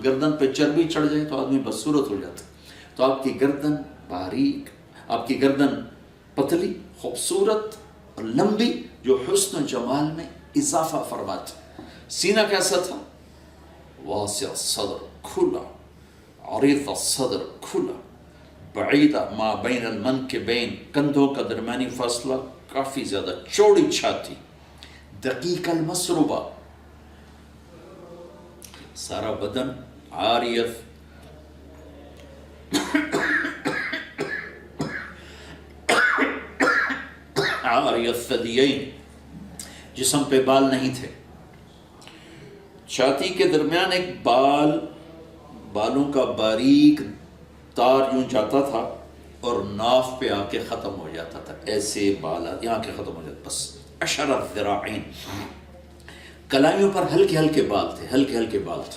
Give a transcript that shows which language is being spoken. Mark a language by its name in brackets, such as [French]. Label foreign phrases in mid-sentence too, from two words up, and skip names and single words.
[Urdu] گردن پہ چربی چڑھ جائے تو آدمی بدصورت ہو جاتا. تو آپ کی گردن باریک، آپ کی گردن پتلی، خوبصورت اور لمبی، جو حسن و جمال میں اضافہ فرماتی. سینہ کیسا تھا؟ [Arabic] واسع صدر، [Urdu] کھلا، [Arabic] عریض الصدر، [Urdu] کھلا، [Arabic] بعیدہ ما بین المنکبین، [Urdu] کندھوں کا درمیانی فاصلہ کافی زیادہ، چوڑی چھاتی. [Arabic] دقیق المسربہ، [Urdu] سارا بدن [Arabic] عاریت، عاریت الثدیین، [Urdu] جسم پہ بال نہیں تھے. چھاتی کے درمیان ایک بالوں کا باریک تار یوں جاتا تھا اور ناف پہ آ کے ختم ہو جاتا تھا. ایسے بال یہاں کے ختم ہو جاتے، بس. [Arabic] اشر الذراعین، [Urdu] کلائیوں پر ہلکے ہلکے بال تھے، ہلکے ہلکے بال تھے.